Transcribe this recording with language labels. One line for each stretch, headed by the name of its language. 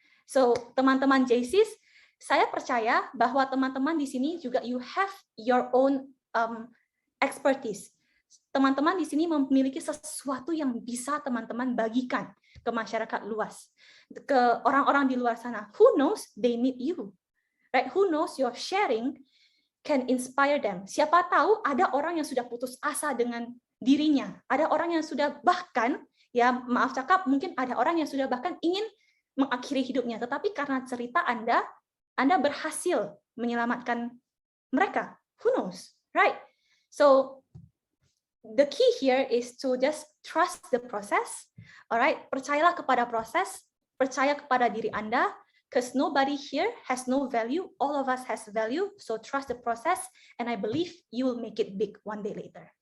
Indonesian: So, teman-teman JCs, saya percaya bahwa teman-teman di sini juga
English: you have your own expertise.
Indonesian: Teman-teman di sini memiliki sesuatu yang bisa teman-teman bagikan ke masyarakat luas, ke orang-orang di luar sana.
English: Who knows they need you, right? Who knows your sharing can inspire them.
Indonesian: Siapa tahu ada orang yang sudah putus asa dengan dirinya, ada orang yang sudah bahkan, ya maaf cakap, mungkin ada orang yang sudah bahkan ingin mengakhiri hidupnya, tetapi karena cerita Anda berhasil menyelamatkan mereka.
English: Who knows, right? So the key here is to just trust the process.
Indonesian: Alright, percayalah kepada proses, percaya kepada diri Anda,
English: because nobody here has no value. All of us has value. So trust the process, and I believe you will make it big one day later.